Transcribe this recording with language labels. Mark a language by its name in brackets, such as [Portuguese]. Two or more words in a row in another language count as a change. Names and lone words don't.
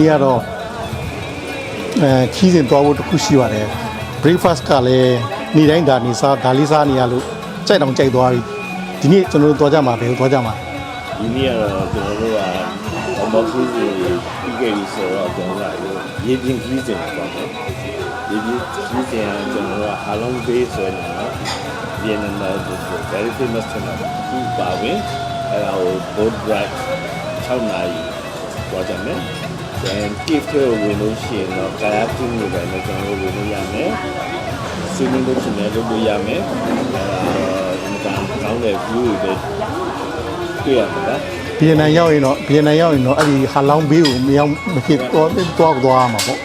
[Burmese] နေ့ကတော့ခီးစဉ်သွားဖို့တခုရှိပါတယ် breakfast ကလည်းနေ့တိုင်းဒါနေစားဒါလေးစားနေရလို့ကြိုက်တော့ကြိုက်သွားပြီဒီနေ့ကျွန်တော်တို့သွားကြမှာပဲသွားကြမှာ ဒီနေ့ကတော့ကျွန်တော်တို့ကဘောက်ခီးစဉ်ပြီးခဲ့ပြီဆိုတော့ကျွန်တော်ကရေပြင်းခီးစဉ်ပေါ့နော် ရေပြင်းခီးစဉ်ကကျွန်တော်တို့ကဟာလုံဘေးဆိုရင်တော့ဒီနေ့တော့ [English] very famous [Burmese] ကျွန်တော်ဒီပါဝင်အဲ့ဒါကို [English] boat ride [Burmese] 6 နာရီသွားကြမယ်။ [English] then gift [Burmese] ကိုဝင်လို့ရှိရင်တော့ kayaking တွေပဲလည်းကျွန်တော်တို့ဝင်လို့ရမယ်။ swimming လုပ်ချင်တယ်လုပ်လို့ရမယ်။ဒီမှာကောင်းတဲ့ view တွေတွေ့ရမှာ။ ဗီယက်နမ်ရောက်ရင်တော့အဲ့ဒီဟာလောင်းဘေးကိုမရောက်မဖြစ်သွားမှာပေါ့